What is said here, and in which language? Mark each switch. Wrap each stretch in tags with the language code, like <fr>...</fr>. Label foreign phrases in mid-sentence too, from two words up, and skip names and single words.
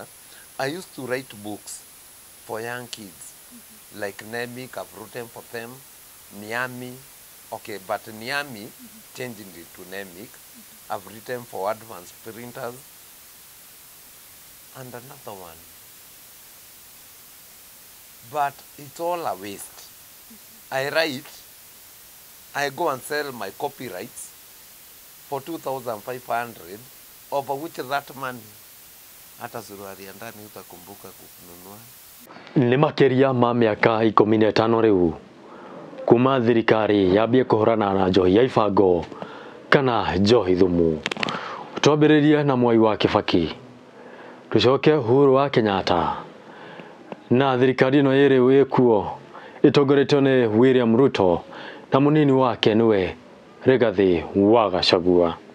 <en>I used to write books for young kids, like Nemic, I've written for them, Niami, okay, but Niami, changing it to Nemic, I've written for advanced printers, and another one. But it's all a waste. I write, I go and sell my copyrights for 2,500, over which that money,</en> <sw>hata suruali ya ndani utakumbuka kununua.</sw> <ki>Nĩ makĩria ma mĩaka 15 rĩu kuma thirikari yambie kũhũrana na njohi ya ibango kana njohi thumu. Twambĩrĩrie na Mwai wa Kibaki, tucoke Uhuru wa Kenyatta, na thirikari ĩno ĩrĩ kuo ĩtongoretio nĩ William Ruto na mũnini wake nĩwe Rigathi wa Gachagua.</ki>